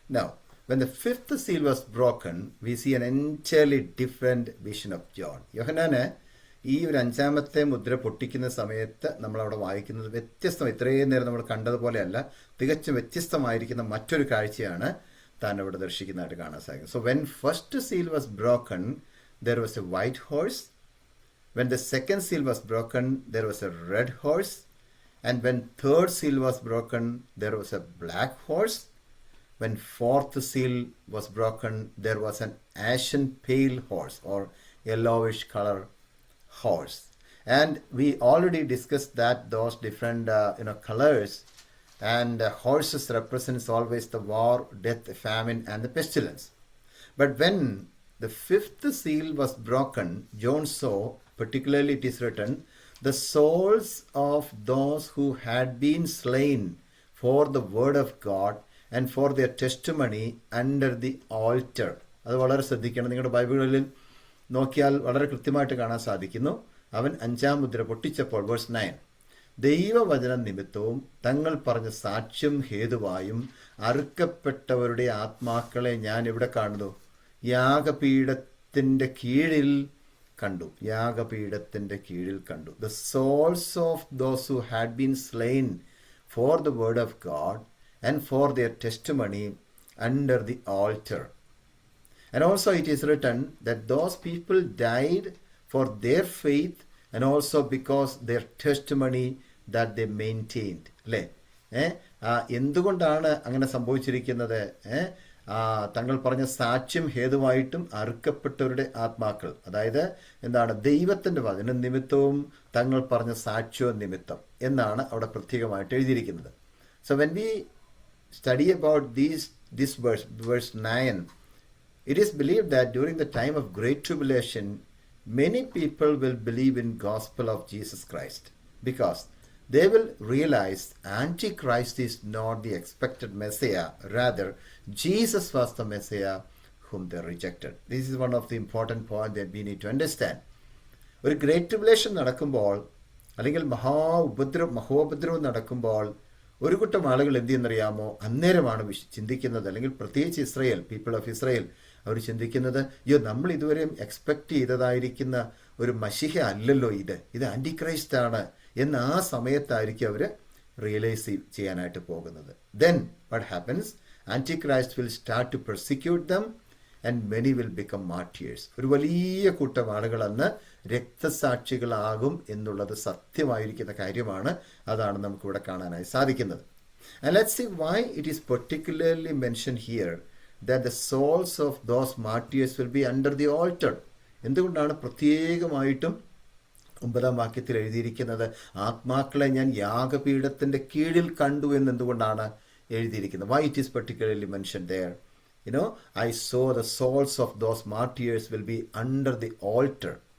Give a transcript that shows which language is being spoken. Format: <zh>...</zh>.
<en>Now, when the fifth seal was broken, we see an entirely different vision of John.</en> <ml>യോഹന്നാന് ഈ ഒരു 5-ാമത്തെ മുദ്ര പൊട്ടിക്കുന്ന സമയത്ത് നമ്മൾ അവിടെ വായിക്കുന്നത് വ്യത്യസ്തം, ഇത്രയും നേരം നമ്മൾ കണ്ടതുപോലെയല്ല, തികച്ചും വ്യത്യസ്തമായിരിക്കുന്ന മറ്റൊരു കാഴ്ചയാണ് താൻ അവിടെ ദർശിക്കുന്നതായിട്ട് കാണാൻ സാധിക്കും.</ml> <en>So when first seal was broken, there was a white horse. When the second seal was broken, there was a red horse. And when third seal was broken, there was a black horse. When fourth seal was broken, there was an ashen pale horse or yellowish color horse. And we already discussed that those different colors, and horses represents always the war, death, famine and the pestilence. But when the fifth seal was broken, John saw, particularly it is written, the souls of those who had been slain for the word of God and for their testimony under the altar.</en> <ml>അത് വളരെ ശ്രദ്ധിക്കണം. നിങ്ങളുടെ ബൈബിളുകളിൽ നോക്കിയാൽ വളരെ കൃത്യമായിട്ട് കാണാൻ സാധിക്കുന്നു. അവൻ 5-ാം മുദ്ര പൊട്ടിച്ചപ്പോൾ, വേഴ്സ് 9, ദൈവവചന നിമിത്തവും തങ്ങൾ പറഞ്ഞ സാക്ഷ്യം ഹേതുവായും അറുക്കപ്പെട്ടവരുടെ ആത്മാക്കളെ ഞാൻ ഇവിടെ കാണുന്നു, യാഗപീഠത്തിന്റെ കീഴിൽ കണ്ടു. യാഗപീഠത്തിന്റെ കീഴിൽ കണ്ടു.</ml> <en>The souls of those who had been slain for the word of God and for their testimony under the altar. And also it is written that those people died for their faith and also because their testimony that they maintained.</en> <ml>അല്ലേ? എന്തുകൊണ്ടാണ് അങ്ങനെ സംഭവിച്ചിരിക്കുന്നത്? തങ്ങൾ പറഞ്ഞ സാക്ഷ്യം ഹേതുവായിട്ടും അറുക്കപ്പെട്ടവരുടെ ആത്മാക്കൾ, അതായത് എന്താണ്, ദൈവത്തിന്റെ വചന നിമിത്തവും തങ്ങൾ പറഞ്ഞ സാക്ഷ്യ നിമിത്തം എന്നാണ് അവിടെ പ്രത്യേകമായിട്ട് എഴുതിയിരിക്കുന്നത്.</ml> <en>So when we study about this verse 9, it is believed that during the time of great tribulation, many people will believe in gospel of Jesus Christ because they will realize Antichrist is not the expected Messiah. Rather, Jesus was the Messiah whom they rejected. This is one of the important points that we need to understand.</en> <ml>ഒരു great tribulation നടക്കുമ്പോൾ, അല്ലെങ്കിൽ മഹോപദ്രവം നടക്കുമ്പോൾ, ഒരു കൂട്ടം ആളുകൾ എന്ത് ചെയ്യുന്നറിയാമോ, അന്നേരമാണ് ചിന്തിക്കുന്നത്, അല്ലെങ്കിൽ പ്രത്യേകിച്ച് ഇസ്രയേൽ,</ml> <en>people of Israel,</en> <ml>അവർ ചിന്തിക്കുന്നത്, നമ്മൾ ഇതുവരെയും എക്സ്പെക്ട് ചെയ്തതായിരിക്കുന്ന ഒരു മശിഹ അല്ലല്ലോ ഇത് ആന്റിക്രൈസ്റ്റ് ആണ് എന്ന് ആ സമയത്തായിരിക്കും അവർ റിയലൈസ് ചെയ്യാനായിട്ട് പോകുന്നത്.</ml> <en>Then what happens? Antichrist will start to persecute them and many will become martyrs.</en> <ml>ഒരു വലിയ കൂട്ടം ആളുകൾ അന്ന് രക്തസാക്ഷികളാകും എന്നുള്ളത് സത്യമായിരിക്കുന്ന കാര്യമാണ്. അതാണ് നമുക്കിവിടെ കാണാനായി സാധിക്കുന്നത്.</ml> <en>And let's see why it is particularly mentioned here that the souls of those martyrs will be under the altar.</en> <ml>എന്തുകൊണ്ടാണ് പ്രത്യേകമായിട്ടും 9-ാം വാക്യത്തിൽ എഴുതിയിരിക്കുന്നത് ആത്മാക്കളെ ഞാൻ യാഗപീഠത്തിന്റെ കീഴിൽ കണ്ടു എന്ന് എന്തുകൊണ്ടാണ് എഴുതിയിരിക്കുന്നത്?</ml> <en>Why it is particularly mentioned there? I saw the souls of those martyrs will be under the altar.</en>